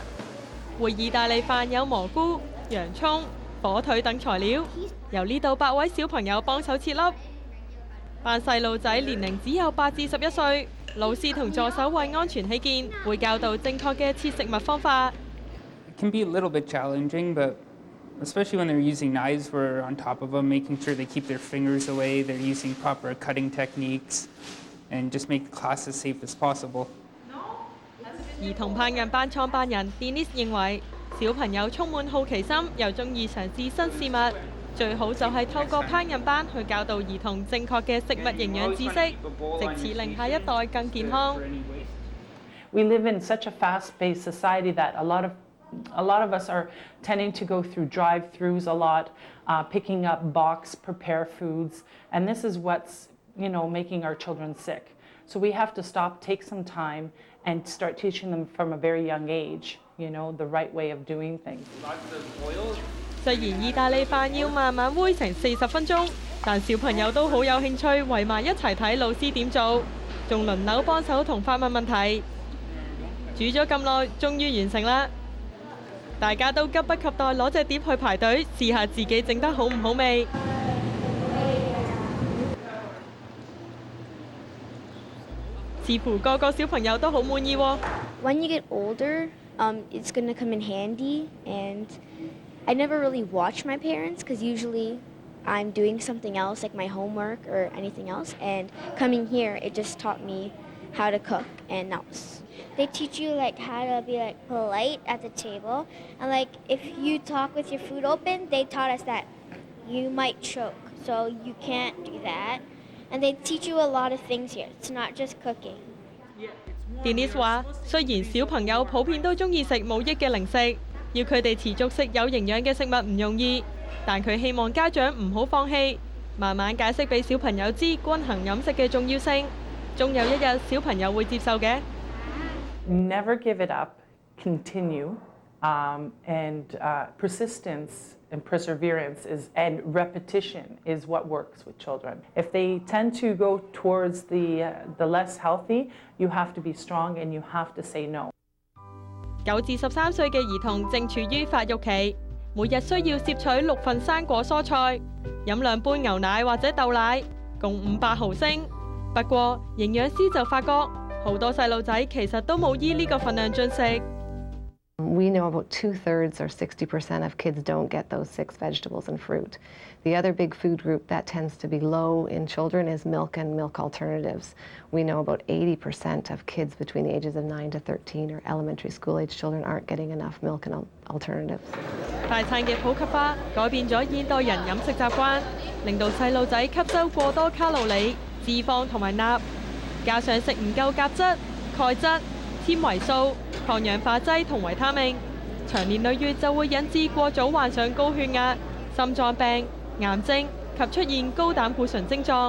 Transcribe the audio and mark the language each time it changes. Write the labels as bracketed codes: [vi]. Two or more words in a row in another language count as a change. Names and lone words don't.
[yue] 燴意大利飯有蘑菇、洋葱、火腿等材料，由呢度8位小朋友幫手切粒。班細路仔年齡只有8至11歲，老師同助手為安全起見，會教導正確嘅切食物方法。 [en] It can be a little bit challenging, but especially when they're using knives, we're on top of them, making sure they keep their fingers away, they're using proper cutting techniques, and just make the class as safe as possible. [yue] 兒童烹飪班創辦人 Denise 認為，小朋友充滿好奇心，又中意嘗試新事物，最好就係透過烹飪班去教導兒童正確嘅食物營養知識，藉此令下一代更健康。 [en] We live in such a fast-paced society that a lot of us are tending to go through drive-throughs a lot, picking up box prepared foods, and this is what's making our children sick. So we have to stop, take some time, and start teaching them from a very young age, the right way of doing things. [yue] 雖然意大利飯要慢慢煨成40分鐘，但小朋友都好有興趣，圍埋一齊睇老師點做，仲輪流幫手同發問問題。煮咗咁耐，終於完成啦！大家都急不及待攞隻碟去排隊，試下自己整得好唔好味。似乎個個小朋友都好滿意喎。 [en] When you get older, it's going to come in handy, and I never really watch my parents because usually I'm doing something else like my homework or anything else, and coming here it just taught me how to cook, and that was. They teach you how to be polite at the table, and if you talk with your food open, they taught us that you might choke, so you can't do that. And they teach you a lot of things here. It's not just cooking. [yue] Denise 話：雖然小朋友普遍都中意食冇益嘅零食，要佢哋持續食有營養嘅食物唔容易，但佢希望家長唔好放棄，慢慢解釋俾小朋友知均衡飲食嘅重要性。終有一日小朋友會接受嘅。 [en] Never give it up. Continue, and persistence and perseverance and repetition is what works with children. If they tend to go towards the less healthy, you have to be strong and you have to say no. [yue] 9 至13歲嘅兒童正處於發育期，每日需要攝取6份生果蔬菜，飲2杯牛奶或者豆奶，共500毫升。不過營養師就發覺，好多細路仔其實都冇依呢個份量進食。 [en] We know about 2/3 or 60% of kids don't get those 6 vegetables and fruit. The other big food group that tends to be low in children is milk and milk alternatives. We know about 80% of kids between the ages of 9 to 13 or elementary school age children aren't getting enough milk and alternatives. [yue] 大餐嘅普及化改變咗現代人飲食習慣，令到細路仔吸收過多卡路里、脂肪同埋鈉，加上食唔夠鉀質、鈣質、纖維素、抗氧化劑同維他命，長年累月就會引致過早患上高血壓、心臟病、癌症及出現高膽固醇症狀。